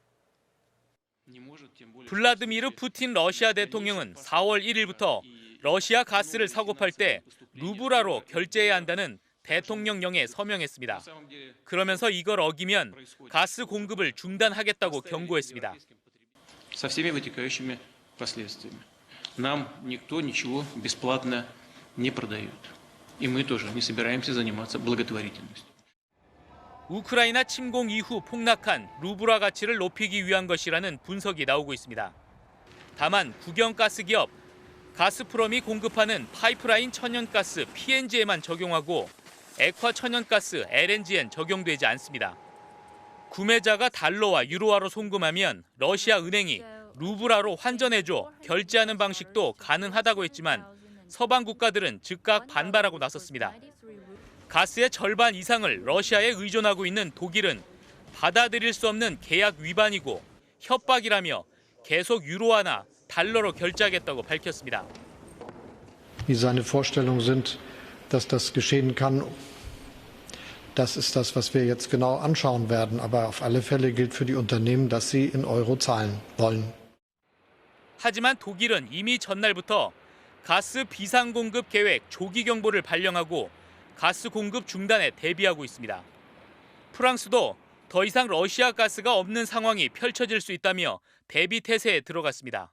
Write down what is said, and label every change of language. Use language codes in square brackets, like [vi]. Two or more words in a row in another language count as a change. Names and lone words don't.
[ko] 블라드미르 푸틴 러시아 대통령은 4월 1일부터 러시아 가스를 사고 팔 때 루블화로 결제해야 한다는 대통령령에 서명했습니다. 그러면서 이걸 어기면 가스 공급을 중단하겠다고 경고했습니다. [ru] Со всеми вытекающими последствиями. Нам никто ничего бесплатно не продает. И мы тоже не собираемся заниматься благотворительностью. [ko] 우크라이나 침공 이후 폭락한 루블화 가치를 높이기 위한 것이라는 분석이 나오고 있습니다. 다만 국영가스 기업 가스프롬이 공급하는 파이프라인 천연가스 PNG에만 적용하고 액화 천연가스 LNG엔 적용되지 않습니다. 구매자가 달러와 유로화로 송금하면 러시아 은행이 루블화로 환전해줘 결제하는 방식도 가능하다고 했지만 서방 국가들은 즉각 반발하고 나섰습니다. 가스의 절반 이상을 러시아에 의존하고 있는 독일은 받아들일 수 없는 계약 위반이고 협박이라며 계속 유로화나 달러로 결제하겠다고 밝혔습니다. [de] Wie seine Vorstellungen sind, dass das geschehen kann, das ist das, was wir jetzt genau anschauen werden. Aber auf alle Fälle gilt für die Unternehmen, dass sie in Euro zahlen wollen. [ko] 하지만 독일은 이미 전날부터 가스 비상 공급 계획 조기 경보를 발령하고 가스 공급 중단에 대비하고 있습니다. 프랑스도 더 이상 러시아 가스가 없는 상황이 펼쳐질 수 있다며 대비 태세에 들어갔습니다.